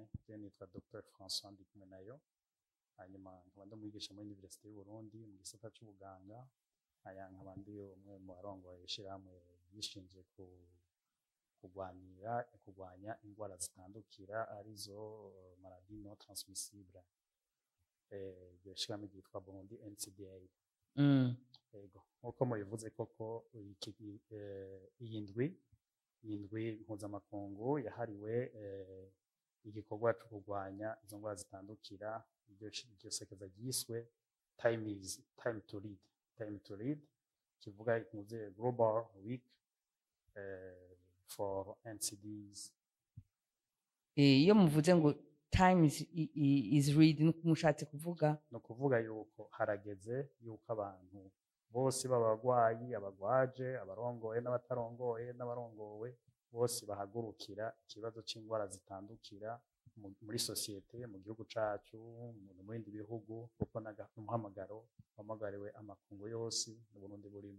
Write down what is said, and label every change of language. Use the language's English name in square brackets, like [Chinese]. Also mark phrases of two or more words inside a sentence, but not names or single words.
[Rundi] Je nitwa Dr François Ndikumenayo, hanyuma nkaba ndi umwigisha muri Université y'u Burundi mu gisata c'ubuganga, aya nkaba ndi umwe mu barongoye ishirahamwe yishinze kurwanya indwara zitandukira arizo [French] maladie non transmissible. [Rundi] Iryo shirahamwe ryitwa Burundi NCDA. Ego nk'uko mubivuze koko iyi ndwi mpuzamakungu yahariwe igikorwa cyo kurwanya izo ndwara zitandukira. Iryo sekeza ryiswe [English] time to lead [Rundi] kivuga ikunze [English] global week for NCDs. [Rundi] Iyo muvuze ngo [English] time is read [Rundi] mushatse kuvuga? No kuvuga yuko harageze yuko abantu bose b'abarwayi, abagwaje, abarongoye n'abatarongoye n'abarongowe bose bahagurukira ikibazo c'indwara zitandukira muri sosiyete, mu gihugu cacu, mu bindi bihugu, kuko umuhamagaro wamagariwe amakungu yose mu Burundi burimo.